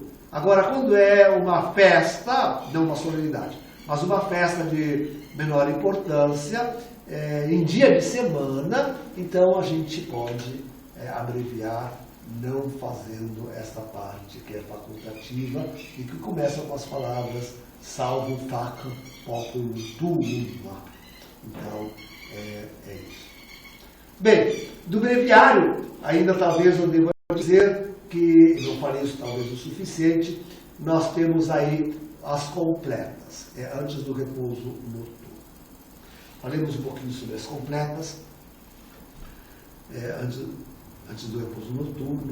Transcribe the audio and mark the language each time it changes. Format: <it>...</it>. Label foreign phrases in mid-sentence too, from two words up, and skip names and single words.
<pt>Agora, quando é uma festa, não uma solenidade, mas uma festa de menor importância, em dia de semana, então a gente pode abreviar, não fazendo esta parte que é facultativa e que começa com as palavras</pt> <la>salvo facam populum tuum.</la> <pt>Então, é isso. Bem, do breviário, ainda talvez eu deva dizer que, eu não falei isso talvez o suficiente, nós temos aí as completas, antes do repouso noturno. Falemos um pouquinho sobre as completas, antes do repouso noturno.</pt>